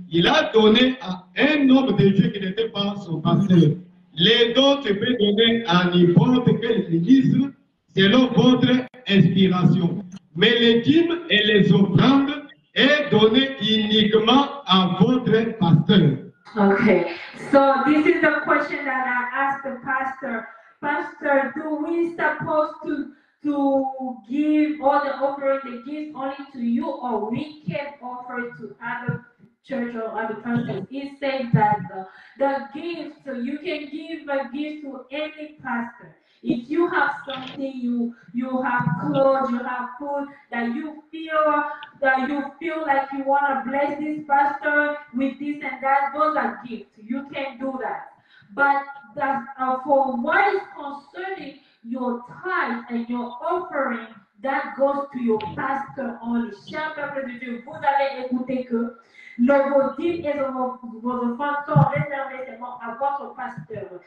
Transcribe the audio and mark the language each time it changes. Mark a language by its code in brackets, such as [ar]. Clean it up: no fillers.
[fr] Il a donné à un homme de Dieu qui n'était pas son pasteur. Les dons que peut donner à n'importe quelle église selon votre inspiration. Mais les dîmes et les offrandes est donné uniquement à votre pasteur. [en] Okay, so this is the question that I asked the pastor. Pastor, do we supposed to give all the offering, the gifts only to you, or we can offer to other church or other persons? He said that the gifts, you can give a gift to any pastor. If you have something, you have clothes, you have food that you feel like you want to bless this pastor with this and that, those are gifts. You can do that. But for what is concerning your tithe and your offering, that goes to your pastor only. [fr] Chers peuple de Dieu, vous allez écouter que vos dîmes et vos offrandes sont réservés seulement à votre pasteur.